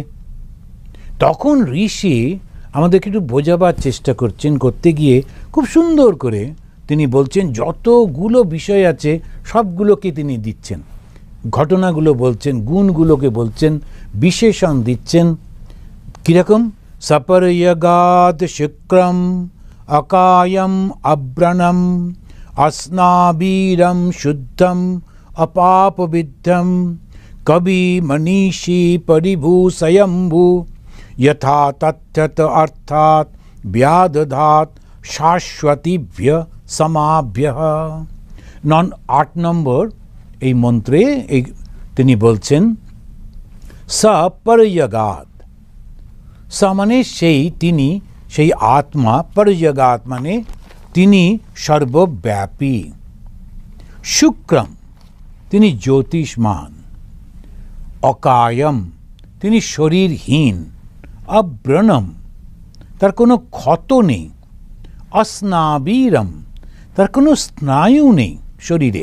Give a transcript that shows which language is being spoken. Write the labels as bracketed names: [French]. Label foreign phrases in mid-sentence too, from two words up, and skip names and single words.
[Bangla] তখন ঋষি আমাদেরকে একটু বোঝাবার চেষ্টা করতে গিয়ে খুব সুন্দর করে তিনি বলছেন, যতগুলো বিষয় আছে সবগুলোকে তিনি দিচ্ছেন, ঘটনাগুলো বলছেন, গুণগুলোকে বলছেন, বিশেষণ দিচ্ছেন। [Sanskrit] কীরকম? সপর্যগাদ শুক্রম অকায়ম অব্রণম अस्नाबीरं शुद्धम अपापविद्धम कवि मनीषी परिभू स्वयंभू यथा तथ्यत अर्थात व्यादधात शाश्वतीभ्य समाभ्य। [Bangla] 8 নম্বর এই মন্ত্রে তিনি বলছেন সপর্যগাদ। স মানে সেই, তিনি সেই আত্মা, পর্যগাদ মানে তিনি সর্বব্যাপী। শুক্রম তিনি জ্যোতিষ্মান, অকায়ম তিনি শরীরহীন, অব্রণম তার কোনো ক্ষত নেই, অস্নাবীরম তার কোনো স্নায়ু নেই শরীরে।